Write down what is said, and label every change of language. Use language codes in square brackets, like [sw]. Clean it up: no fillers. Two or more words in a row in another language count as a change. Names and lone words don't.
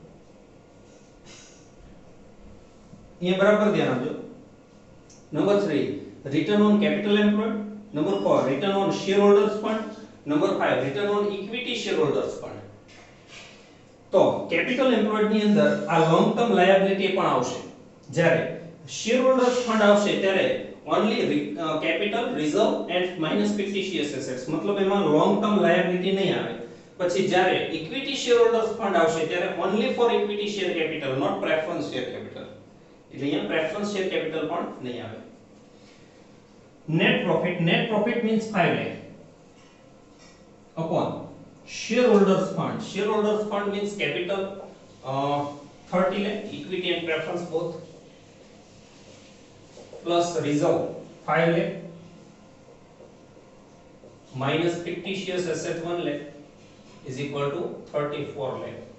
[hi] ये बराबर ध्यान रखो. [en] Number 3, return on capital employed. Number 4, return on shareholders fund. Number 5, return on equity shareholders fund. [gu] तो [en] capital employed [gu] ની અંદર આ [en] long term liability [gu] પણ આવશે. [en] જ્યારે shareholders fund [gu] આવશે ત્યારે [en] only capital, reserve and minus fictitious assets, मतलब એમાં long term liability [gu] નહીં આવે. પછી જ્યારે [en] equity shareholders fund [gu] આવશે ત્યારે [en] only for equity share capital, not preference share capital. [gu] એટલે અહીંયા [en] preference share capital [gu] પણ નહીં આવે. [en] Net profit means 5 lakh upon shareholders fund. Shareholders fund means capital 30 lakh, equity and preference both, plus reserve 5 lakh minus fictitious asset 1 lakh is equal to 34 lakh.